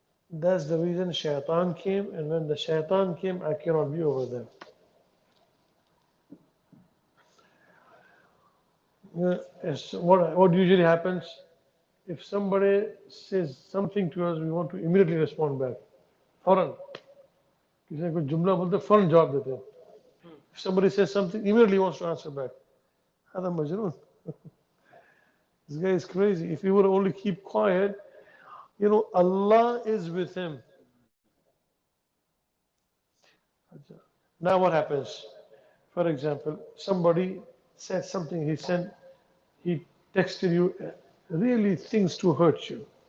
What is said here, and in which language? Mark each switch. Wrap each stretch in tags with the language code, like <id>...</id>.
<en>That's the reason shaitan came, and when the shaitan came, I cannot be over there. What usually happens, if somebody says something to us, we want to immediately respond back.</en> <hi>Fauran. किसी ने कोई जुमला बोलते फौरन जवाब देते हैं.</hi> <en>If somebody says something, immediately wants to answer back.</en> <ar>هذا مجنون.</ar> <en>This guy is crazy. If he would only keep quiet, Allah is with him. Now what happens? For example, somebody said something, he texted you really things to hurt you.</en>